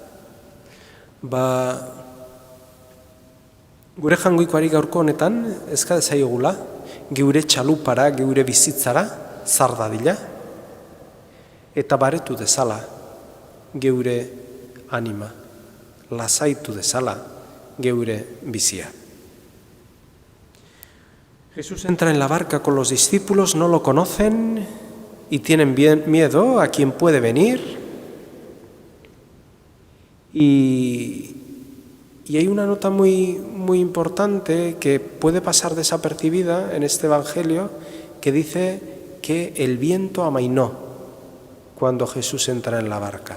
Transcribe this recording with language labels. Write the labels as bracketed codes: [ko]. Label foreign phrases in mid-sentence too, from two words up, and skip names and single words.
[eu] Gure jangoikoari gaurko honetan, ezka dezaigula, geure txalupara, geure bizitzara, zar dadila, eta baretu dezala, geure anima, lasaitu dezala, geure bizia. [es] Jesús entra en la barca con los discípulos, no lo conocen y tienen miedo a quien puede venir. Y hay una nota muy importante que puede pasar desapercibida en este evangelio, que dice que el viento amainó cuando Jesús entra en la barca.